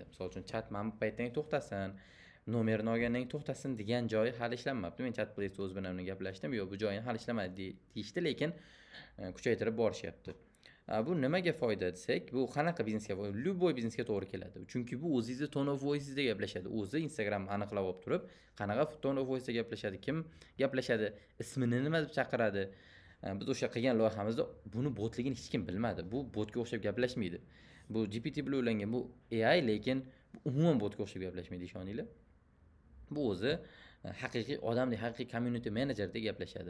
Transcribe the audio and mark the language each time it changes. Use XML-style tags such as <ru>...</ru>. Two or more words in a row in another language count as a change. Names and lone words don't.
<uz>Misol uchun chat mana bu paytdan to'xtasin, nomerni olgandan keyin to'xtasin degan joyi hali ishlanmabdi. Men chat bilan o'z bilan gaplashdim. Yo'q, bu joyini hali ishlamadi deyishdi, lekin kuchaytirib borishyapti. Bu nimaga foyda desak, bu qanaqa biznesga, любой biznesga to'g'ri keladi. Chunki bu o'zingizni</uz> <en>tone of voice'da</en> <uz>gaplashadi. O'zi Instagram aniqlab olib turib, qanaqa</uz> <en>tone of voice'da</en> <uz>gaplashadi, kim gaplashadi, ismini nima deb chaqiradi. Biz o'sha qilgan loyihamizda buni botligini hech kim bilmadi. Bu botga o'xshab gaplashmaydi. Bu GPT bilan ulangan, bu AI, lekin umuman botga o'xshab gaplashmaydi, ishoninglar. Bu o'zi haqiqiy odamdek, haqiqiy</uz> <en>community manager</en> <uz>deb gaplashadi.</uz>